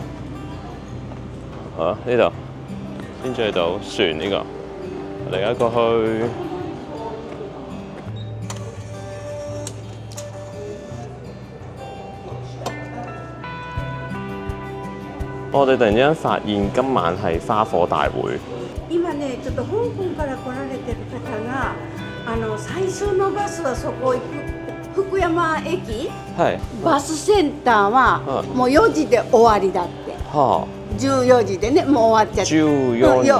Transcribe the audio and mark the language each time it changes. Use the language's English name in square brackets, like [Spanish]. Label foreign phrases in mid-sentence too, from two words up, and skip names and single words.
[Cantonese] 好，呢度先至去到船呢個，我哋而家過去。我哋突然之間發現今晚係花火大會。 [Japanese] 今ね、ちょっと香港から来られてる方が、最初のバスはそこ行く福山駅。はい。バスセンターはもう4時で終わりだって。はあ。14時でね、もう終わっちゃって。 14時。